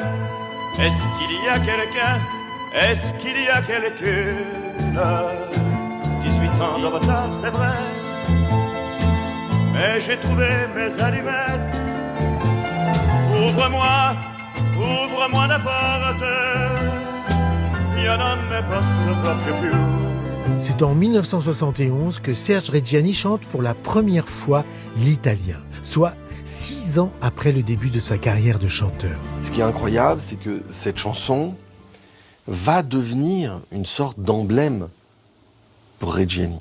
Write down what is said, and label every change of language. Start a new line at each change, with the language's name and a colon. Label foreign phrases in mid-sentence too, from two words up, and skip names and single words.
French: Est-ce qu'il y a quelqu'un? Est-ce qu'il y a quelqu'un? 18 ans de retard, c'est vrai. Mais j'ai trouvé mes allumettes. Ouvre-moi la porte.
Italian: Io non ne posso proprio più.
French: C'est en 1971 que Serge Reggiani chante pour la première fois l'italien, soit 6 ans après le début de sa carrière de chanteur. Ce qui est incroyable, c'est que cette chanson va devenir une sorte d'emblème pour Reggiani.